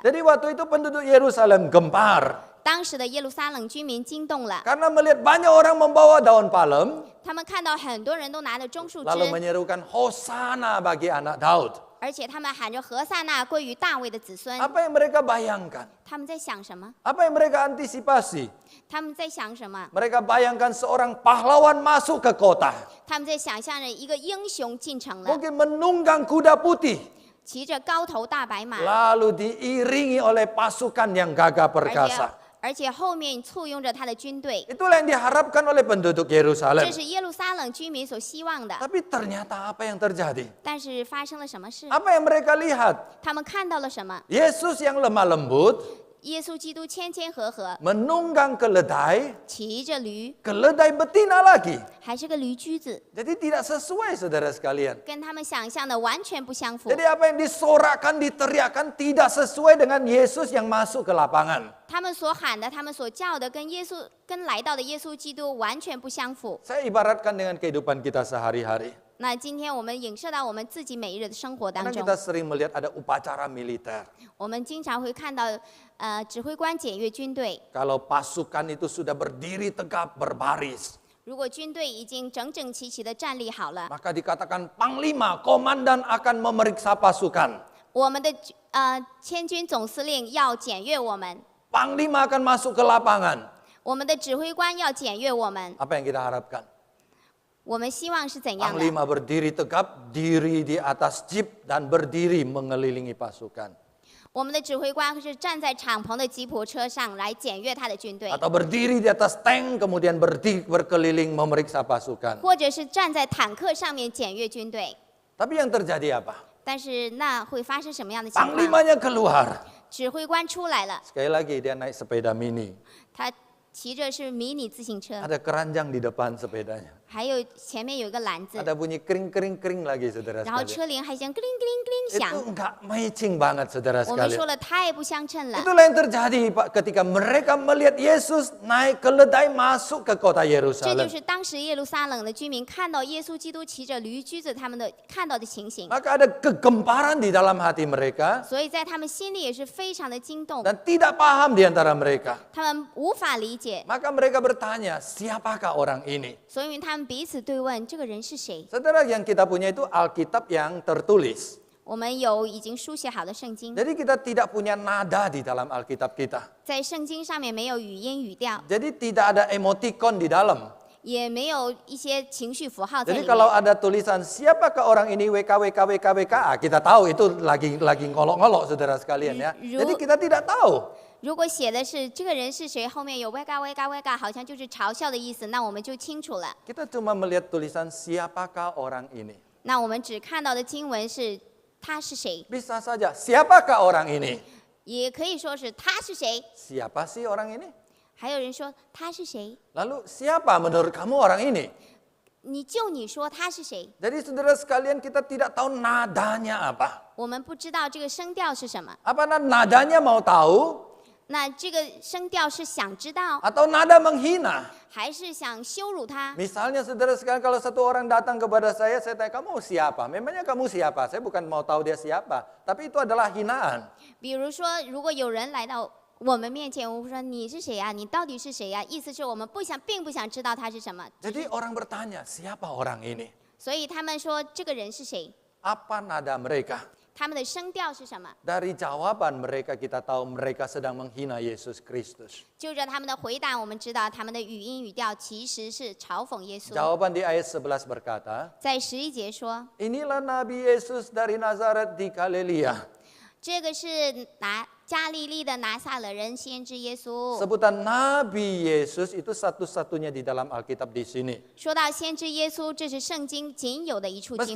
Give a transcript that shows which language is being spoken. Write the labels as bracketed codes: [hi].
[id] Jadi waktu itu penduduk Yerusalem gempar. [zh] 当时的耶路撒冷居民惊动了， [id] Karena melihat banyak orang membawa daun palem, [zh] 他们看到很多人都拿着棕树枝， [id] lalu menyerukan Hosana bagi anak Daud. [zh] 而且他们喊着何塞纳归于大卫的子孙。 [id] Apa yang mereka bayangkan? [zh] 他们在想什么？ [id] Apa yang mereka antisipasi? [zh] 他们在想什么？ [id] Mereka bayangkan seorang pahlawan masuk ke kota. [zh] 他们在想象着一个英雄进城了， [id] Mungkin menunggang kuda putih. [zh] 骑着高头大白马， [id] Lalu diiringi oleh pasukan yang gagah [zh] 而且 [id] perkasa. [zh] 后面簇拥着他的军队。 [id] Itulah yang diharapkan oleh penduduk [zh] 这 [id] Yerusalem. [zh] 是耶路撒冷居民所希望的。 [id] Tapi ternyata apa yang terjadi? [zh] 但是发生了什么事？ [id] Apa yang mereka lihat? [zh] 他们看到了什么？ [id] Yesus yang lemah lembut [zh] 耶稣基督谦谦和和， [id] menunggang keledai, [zh] 骑着驴， [id] keledai betina lagi. [zh] 还是个驴驹子， [id] Jadi tidak sesuai saudara sekalian. [zh] 跟他们想象的完全不相符。 [id] Jadi apa yang disorakan, diteriakkan tidak sesuai dengan Yesus yang masuk ke lapangan. [zh] 他们所喊的，他们所叫的，跟来到的耶稣基督完全不相符。 [id] Saya ibaratkan dengan kehidupan kita sehari-hari. [zh] 那今天我们影射到我们自己每一日的生活当 [id] Karena [zh] 中， [id] kita sering melihat ada upacara militer. [zh] 我们经常会看到，指挥官检阅军队。 [id] Kalau pasukan itu sudah berdiri tegap berbaris, [zh] 如果军队已经整整齐齐的站立好了， [id] maka dikatakan panglima, komandan akan memeriksa pasukan. [zh] 我们的千军总司令要检阅我们， [id] Panglima akan masuk ke lapangan. [zh] 我们的指挥官要检阅我们。 [id] Apa yang kita harapkan? [zh] 我们希望是怎样的？ [id] Panglima berdiri tegap, diri di atas jeep dan berdiri mengelilingi pasukan. [zh] 我们的指挥官是站在敞篷的吉普车上来检阅他的军队， [id] Atau berdiri di atas tank, kemudian berdiri berkeliling memeriksa pasukan. [zh] 或者是站在坦克上面检阅军队。 [id] Tapi yang terjadi apa? [zh] 但是那会发生什么样的情况？ [id] Panglimanya keluar. [zh] 指挥官出来了， [id] Sekali lagi dia naik sepeda mini. [zh] 他骑着是迷你自行车， [id] Ada keranjang di depan sepedanya. [zh] 还有前面有一个篮子， [id] Ada bunyi kering-kering-kering lagi saudara [zh] 然后 [id] sekalian. [zh] 车铃还响咯铃咯铃咯铃 [id] Itu [zh] 响。 [id] enggak matching banget saudara [zh] 我们说 [id] sekalian. [zh] 了太不相称了。 [id] Itulah yang terjadi Pak ketika mereka melihat Yesus naik keledai masuk ke kota [zh] 这就 [id] Yerusalem. [zh] 是当时耶路撒冷的居民看到耶稣基督骑着驴驹子，他们的看到的情形。 [id] Maka ada kegemparan di dalam hati mereka [zh] 所以在他们心里也是非常的惊动， [id] dan tidak paham di antara mereka. [zh] 他们无法理解， [id] Maka mereka bertanya, siapakah orang ini? [zh] 所以他们彼此对问这个人是谁。 [id] Saudara, yang kita punya itu Alkitab yang tertulis. [zh] 我们有已经书写好的圣经， [id] Jadi kita tidak punya nada di dalam Alkitab kita. [zh] 在圣经上面没有语音语调， [id] Jadi tidak ada emoticon di dalam. [zh] 也没有一些情绪符号在 [id] Jadi [zh] 里 [id] kalau [zh] 面。 [id] ada tulisan siapakah orang ini WKWKWKWK, kita tahu itu lagi ngolok-ngolok saudara sekalian ya. Jadi kita tidak tahu. [zh] 如果写的是这个人是谁，后面有 WK，好像就是嘲笑的意思，那我们就清楚了。 [id] Kita cuma melihat tulisan siapakah orang ini. [zh] 那我们只看到的经文是他是谁， [id] Bisa saja siapakah orang ini. [zh] 也可以说是他是谁。 [id] Siapa sih orang ini? [zh] 还有人说他是谁， [id] Lalu siapa menurut kamu orang ini? [zh] 你说他是谁， [id] Jadi saudara sekalian kita tidak tahu nadanya apa. [zh] 我们不知道这个声调是什么。 [id] Apa nadanya mau tahu [zh] 那这个声调是想知道， [id] atau nada menghina? [zh] 还是想羞辱他？ [id] Misalnya saudara sekalian kalau satu orang datang kepada saya tanya kamu siapa? Memangnya kamu siapa? Saya bukan mau tahu dia siapa, tapi itu adalah hinaan. [zh] 比如说，如果有人来到我们面前，我们说你是谁呀？你到底是谁呀？意思是我们并不想知道他是什么， [id] Jadi orang bertanya, siapa orang ini? [zh] 所以他们说这个人是谁， [id] Apa nada mereka? [zh] 他们的声调是什么？ [id] Dari jawaban mereka kita tahu mereka sedang menghina Yesus Kristus. [zh] 就着他们的回答，我们知道他们的语音语调其实是嘲讽耶稣。 [id] Jawaban di ayat 11 berkata, [zh] 在11节说， [id] Inilah Nabi Yesus dari Nazaret di Galilea. [zh] 这个是加利利的拿撒勒人先知耶稣。 [id] Sebutan Nabi Yesus itu satu-satunya di dalam Alkitab di sini. [zh] 说到先知耶稣，这是圣经仅有的一处经